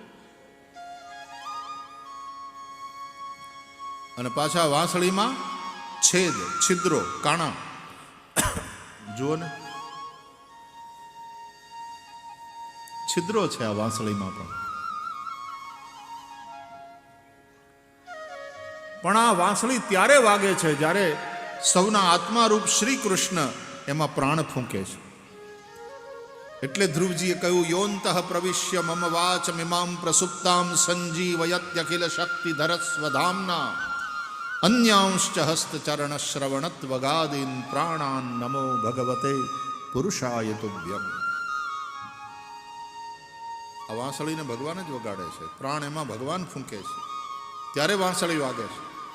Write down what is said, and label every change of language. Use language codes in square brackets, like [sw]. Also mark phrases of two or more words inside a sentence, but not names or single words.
[gu] અને પાછા વાંસળીમાં છેદ, છિદ્રો, કાણા જુઓ ને, છિદ્રો છે આ વાંસળીમાં પણ આ વાંસળી ત્યારે વાગે છે જ્યારે સૌના આત્મારૂપ શ્રી કૃષ્ણ એમાં પ્રાણ ફૂંકે છે. એટલે ધ્રુવજીએ કહ્યું, [sa] योंतः प्रविश्य मम वाच मिमाम प्रसुप्ताम संजीवयत्यखिल शक्तिधर स्वधामना अन्यांश्च हस्तचरण श्रवणत्वगादीन प्राणान नमो भगवते पुरुषाय तुभ्यम. [gu] આ વાંસળીને ભગવાન જ વગાડે છે, પ્રાણ એમાં ભગવાન ફૂંકે છે, ત્યારે વાંસળી વાગે છે.